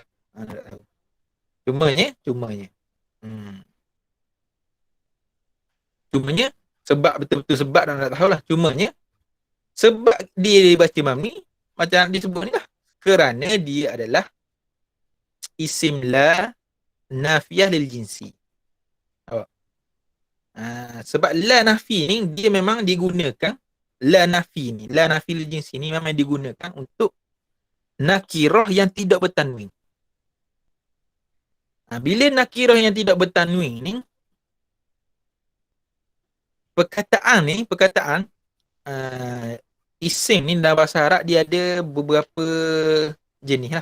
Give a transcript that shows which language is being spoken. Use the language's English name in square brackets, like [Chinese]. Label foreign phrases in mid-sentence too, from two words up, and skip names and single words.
[Malay] Tak tahu. Cumanya sebab betul-betul sebab tak tahu lah. Cumanya sebab dia dibaca mabni macam disebut ni lah. Kerana dia adalah isim [Arabic] لا نافية للجنس. [Malay] Sebab [Arabic] لا نافي [Malay] ni dia memang digunakan, [Arabic] لا نافي للجنس [Malay] ni memang digunakan untuk nakirah yang tidak bertanwin. Bila nakirah yang tidak bertanwin ni, perkataan isim ni dalam bahasa Arab dia ada beberapa jenis lah.